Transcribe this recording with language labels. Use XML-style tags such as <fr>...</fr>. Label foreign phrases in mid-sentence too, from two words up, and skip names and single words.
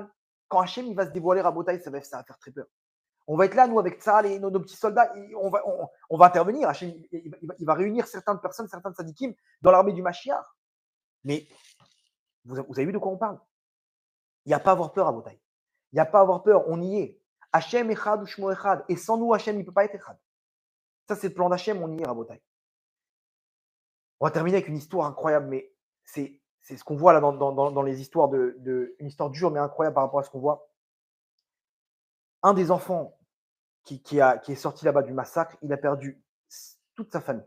<fr>Quand Hachem il va se dévoiler à Botaï, ça va faire très peur. On va être là, nous, avec ça, nos petits soldats, on va intervenir. Hachem, il va réunir certaines personnes, certains sadikim dans l'armée du Mashiach. Mais vous avez vu de quoi on parle? Il n'y a pas à avoir peur à Botaï. Il n'y a pas à avoir peur, on y est.</fr> <he>Hachem echad ou shmo echad.</he> <fr>Et sans nous, Hachem, il ne peut pas être echad. Ça, c'est le plan d'Hachem, on y est à Botaï. On va terminer avec une histoire incroyable, mais c'est ce qu'on voit là dans les histoires une histoire dure, mais incroyable par rapport à ce qu'on voit. Un des enfants qui est sorti là-bas du massacre, il a perdu toute sa famille.</fr>